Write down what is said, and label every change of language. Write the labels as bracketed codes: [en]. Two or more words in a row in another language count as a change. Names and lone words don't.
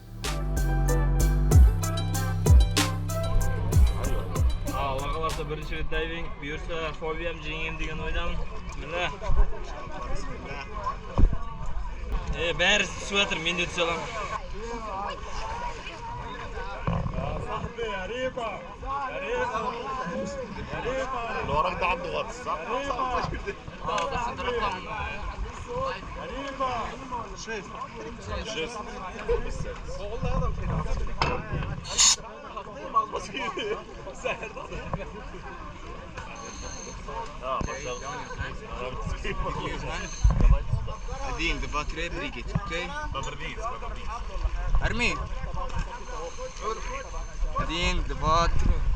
[kk] Алла қаласа бірінші рет дайвинг, бұйырса фобиям жеңем деген ойдамын. Міне. Бәрі түсіп жатыр, мен де түсе аламын. [ar] الورق ده عنده غطس صح؟ بس انت رقم شايف شايف [ru] Один, два, три, прыгать, окей? Арми! Один, два, три.